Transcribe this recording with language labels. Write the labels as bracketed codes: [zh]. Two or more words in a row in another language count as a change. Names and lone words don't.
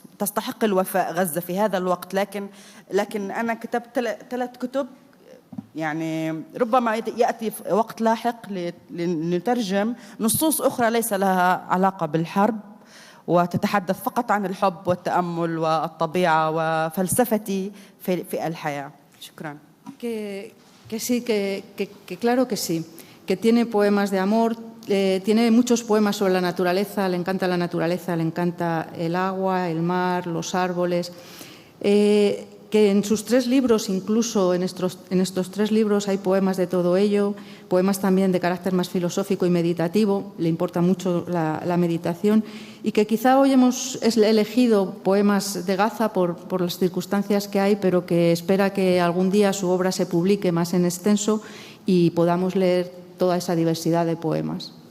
[ar] تستحق الوفاء غزة في هذا الوقت. لكن أنا كتبت 3 كتب، يعني ربما يأتي وقت لاحق لنترجم نصوص أخرى ليس لها علاقة بالحرب وتتحدث فقط عن الحب والتأمل والطبيعة وفلسفتي في الحياة. شكرا. [es] Que sí, que claro que sí, que tiene poemas de amor, tiene muchos poemas sobre la naturaleza, le encanta la naturaleza, le encanta el agua, el mar, los árboles. Que en sus 3 libros, incluso en estos 3 libros hay poemas de todo ello, poemas también de carácter más filosófico y meditativo, le importa mucho la meditación, y que quizá hoy hemos elegido poemas de Gaza por las circunstancias que hay, pero que espera que algún día su obra se publique más en extenso y podamos leer toda esa diversidad de poemas.